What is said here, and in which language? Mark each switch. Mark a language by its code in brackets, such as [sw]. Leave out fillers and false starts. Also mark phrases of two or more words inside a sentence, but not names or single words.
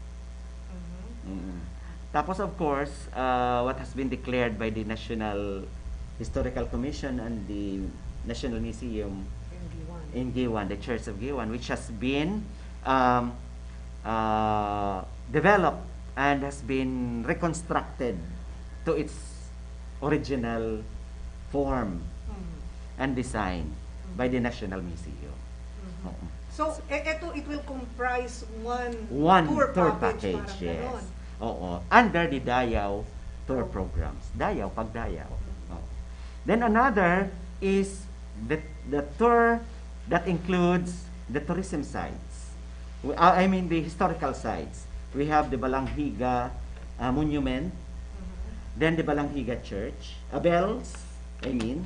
[en] Tapos of course, what has been declared by the National Historical Commission and the National Museum in Giwan, the Church of Giwan, which has been developed and has been reconstructed to its original form and design by the National Museum. [tl] Oo. [en] So, it will comprise One tour tour package, package, [tl] parang [en] yes. [tl] ganon. Oo. [en] Under the Dayaw tour programs. Dayaw, pagdayaw. Oo. Then another is the tour that includes the tourism sites. I mean the historical sites. We have the Balanghiga Monument, then the Balanghiga Church, Bells, I mean.